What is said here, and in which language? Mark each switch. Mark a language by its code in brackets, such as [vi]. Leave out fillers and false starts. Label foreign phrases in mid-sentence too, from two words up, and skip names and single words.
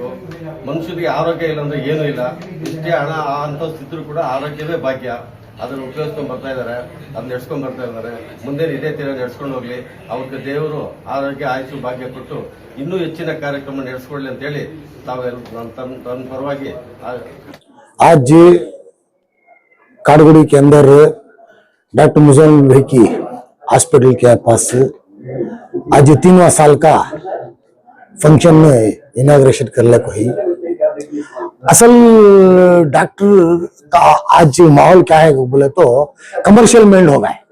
[kn] ಮನುಷ್ಯರಿಗೆ ಆರೋಗ್ಯ ಇಲ್ಲ ಅಂದ್ರೆ ಏನೂ ಇಲ್ಲ. ಇಷ್ಟೇ ಹಣ ಅಂತಸ್ತಿದ್ರು ಕೂಡ ಆರೋಗ್ಯವೇ ಭಾಗ್ಯ. ಅದನ್ನು ಉಪಯೋಗಿಸ್ಕೊಂಡ್ ಬರ್ತಾ ಇದ್ದಾರೆ, ಅದನ್ನ ನಡ್ಸ್ಕೊಂಡ್ ಬರ್ತಾ ಇದ್ದಾರೆ. ಮುಂದೆ ಇದೇ ತೀರ ನಡ್ಸ್ಕೊಂಡು ಹೋಗ್ಲಿ. ಅವ್ರಿಗೆ ದೇವರು ಆರೋಗ್ಯ ಆಯುಷು ಭಾಗ್ಯ ಕೊಟ್ಟು ಇನ್ನೂ ಹೆಚ್ಚಿನ ಕಾರ್ಯಕ್ರಮ ನಡೆಸ್ಕೊಳ್ಳಿ ಅಂತ ಹೇಳಿ ತಾವೆಲ್ಲ ತನ್ನ ಪರವಾಗಿ. [hi] आज काड़गुड़ी के अंदर डॉक्टर मुजल भाई की हॉस्पिटल के पास आज 3वां साल का फंक्शन में इनाग्रेशन करने को ही असल डॉक्टर का आज माहौल क्या है बोले तो [en] commercial mind [hi] हो गए.